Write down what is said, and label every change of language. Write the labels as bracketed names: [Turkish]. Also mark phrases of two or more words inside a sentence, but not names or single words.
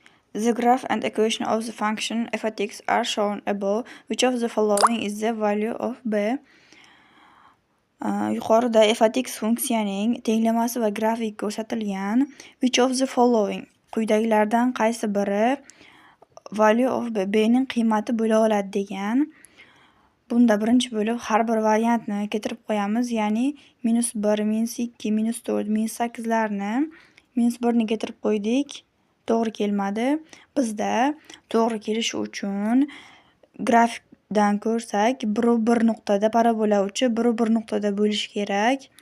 [English] The graph and equation of the function f of x are shown above. Which of the following is the value of b? [Uzbek] Yuqorida [English] f of x [Uzbek] funksiyaning tenglamasi va grafik ko'rsatilgan. [English] Which of the following? [Uzbek] Quyidagilardan qaysi biri [English] value of b, [Uzbek] bning qiymati bo'la oladi degan. Bunda birinchi bo'lib har bir variantni keltirib qo'yamiz, ya'ni -1, -2, -4, -8 larni. -1ni keltirib qo'ydik, to'g'ri kelmadi. Bizda to'g'ri kelishi uchun grafikdan ko'rsak, bir nuqtada parabola uchi bir nuqtada bo'lishi kerak.